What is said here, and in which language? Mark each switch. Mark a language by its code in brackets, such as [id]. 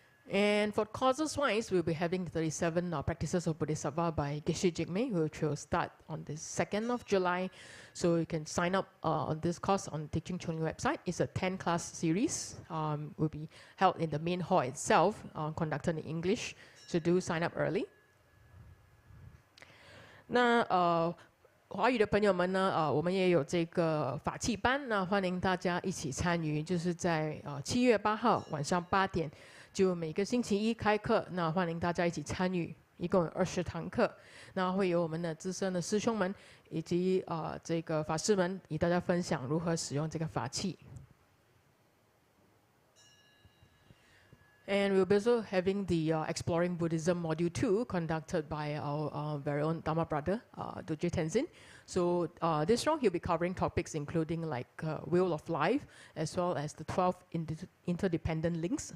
[en] And for causes-wise, we'll be having 37 practices of Bodhisattva by Geshe Jigme, which will start on the 2nd of July. So you can sign up on this course on Teaching Choling website. It's a 10-class series. Will be held in the main hall itself, conducted in English. So do sign up early. [zh] 那华语的朋友们呢，我们也有这个法器班，那欢迎大家一起参与，就是在7月8号晚上8点，就每个星期一开课，那欢迎大家一起参与，一共有20堂课，那会有我们的资深的师兄们以及这个法师们与大家分享如何使用这个法器。 [en] And we'll be also having the Exploring Buddhism Module 2 conducted by our very own Dharma brother, Doje Tenzin. So this round he'll be covering topics including like Wheel of Life, as well as the 12 interdependent links.